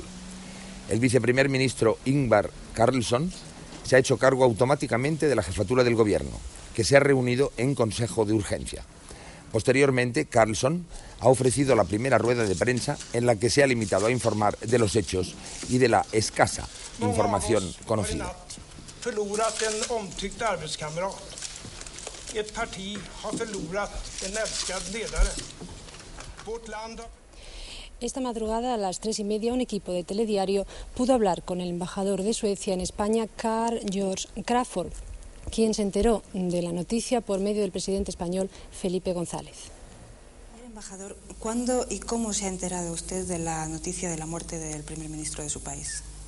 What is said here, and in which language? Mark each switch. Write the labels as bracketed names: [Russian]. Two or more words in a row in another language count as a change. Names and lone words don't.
[Spanish] El viceprimer ministro Ingvar Carlsson se ha hecho cargo automáticamente de la jefatura del gobierno, que se ha reunido en consejo de urgencia. Posteriormente, Carlsson ha ofrecido la primera rueda de prensa en la que se ha limitado a informar de los hechos y de la escasa información conocida. [Swedish] Förlorat en omtyckt arbetskamrat. Ett parti har förlorat en älskad ledare. Vårt land. [Spanish] Esta madrugada a las 3:30 un equipo de telediario pudo hablar con el embajador de Suecia en España, Carl Georg Crafoord, quien se enteró de la noticia por medio del presidente español Felipe González. Embajador, ¿cuándo y cómo se ha enterado usted de la noticia de la muerte del primer ministro de su país?